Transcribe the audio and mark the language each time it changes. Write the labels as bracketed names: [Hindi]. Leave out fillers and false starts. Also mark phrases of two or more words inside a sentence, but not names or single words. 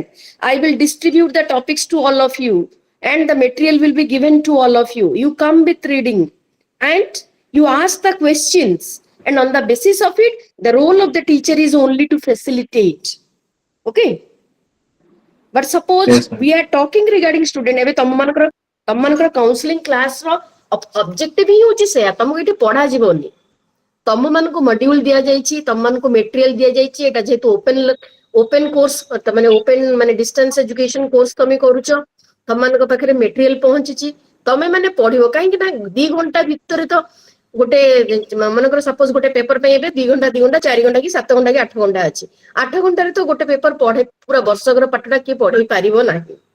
[English] I will distribute the topics to all of you and the material will be given to all of you. You come with reading and you ask the questions. And on the basis of it, the role of the teacher is only to facilitate. Okay. But suppose Yes, ma'am. we are talking regarding student, [Odia] ଏବେ ତମମାନଙ୍କର [English] counselling class objective [Odia] ହିଁ ହଉଛି ସେଇଆ, ତମକୁ ଏଠି ପଢା ଯିବନି, ତମମାନଙ୍କୁ ମଡ୍ୟୁଲ ଦିଆଯାଇଛି, ତମମାନଙ୍କୁ ମେଟେରିଆଲ ଦିଆଯାଇଛି, ଏଟା ଯେହେତୁ [English] open course [Odia] ମାନେ ଓପେନ ମାନେ [English] distance education course [Odia] ତମେ କରୁଛ, ତମମାନଙ୍କ ପାଖରେ ମେଟେରିଆଲ ପହଞ୍ଚିଛି, ତମେ ମାନେ ପଢିବ କାହିଁକି ନା 2 ଘଣ୍ଟା ଭିତରେ ତ ଗୋଟେ ମନେକର ସପୋଜ ଗୋଟେ ପେପର ପାଇଁ ଏବେ 2 ଘଣ୍ଟା 4 ଘଣ୍ଟା କି 7 ଘଣ୍ଟା କି 8 ଘଣ୍ଟା ଅଛି, 8 ଘଣ୍ଟାରେ ତ ଗୋଟେ ପେପର ପଢେ ପୁରା ବର୍ଷକର ପାଠଟା କିଏ ପଢେଇ ପାରିବ ନାହିଁ।